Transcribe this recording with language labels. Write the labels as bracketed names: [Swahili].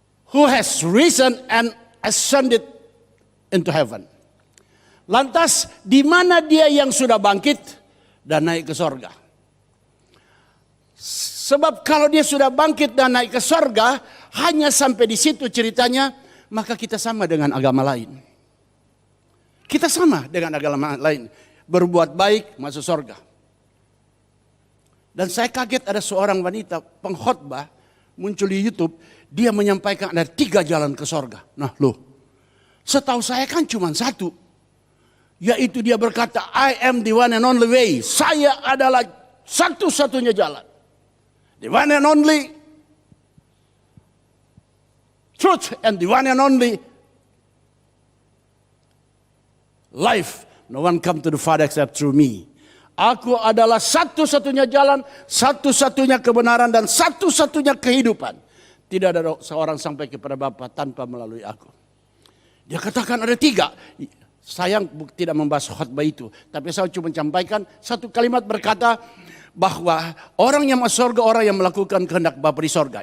[English] Who has risen and ascended into heaven. [Indonesian] Lantas di mana dia yang sudah bangkit dan naik ke sorga? Sebab kalau dia sudah bangkit dan naik ke sorga, hanya sampai di situ ceritanya, maka kita sama dengan agama lain. Kita sama dengan agama lain. Berbuat baik masuk sorga. Dan saya kaget ada seorang wanita pengkhotbah muncul di YouTube, dia menyampaikan ada 3 jalan ke sorga. Nah loh, setahu saya kan cuma 1. Yaitu dia berkata, [English] I am the one and only way. [Indonesian] Saya adalah satu-satunya jalan. [English] The one and only truth and the one and only life. No one come to the Father except through me. [Indonesian] Aku adalah satu-satunya jalan, satu-satunya kebenaran dan satu-satunya kehidupan. Tidak ada seorang sampai kepada Bapa tanpa melalui aku. Dia katakan ada 3. Sayang tidak membahas khotbah itu. Tapi saya cuma sampaikan satu kalimat berkata bahwa orang yang masuk surga, orang yang melakukan kehendak Bapa di sorga.